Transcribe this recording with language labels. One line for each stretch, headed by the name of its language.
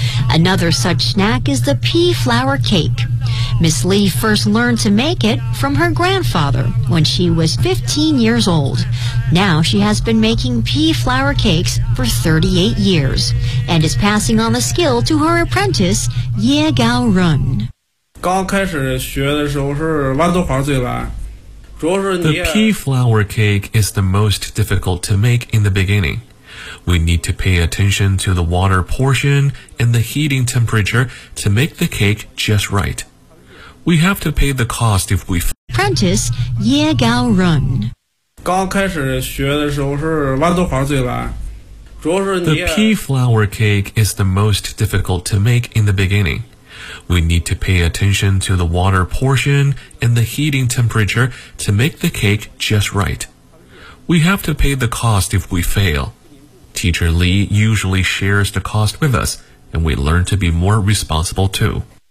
English: Another such snack is the pea flour cake. Miss Lee first learned to make it from her grandfather when she was 15 years old. Now she has been making pea flour cakes for 38 years and is passing on the skill to her apprentice, Ye Gao Run.
Chinese: 刚开始学的时候是豌豆黄最难。
English: The pea flour cake is the most difficult to make in the beginning. We need to pay attention to the water portion and the heating temperature to make the cake just right. We have to pay the cost if we fail. Apprentice Ye Gao Run.
Chinese: 刚开始学的时候是豌豆黄最难。
English: The pea flour cake is the most difficult to make in the beginning. We need to pay attention to the water portion and the heating temperature to make the cake just right. We have to pay the cost if we fail. Teacher Lee usually shares the cost with us, and we learn to be more responsible too.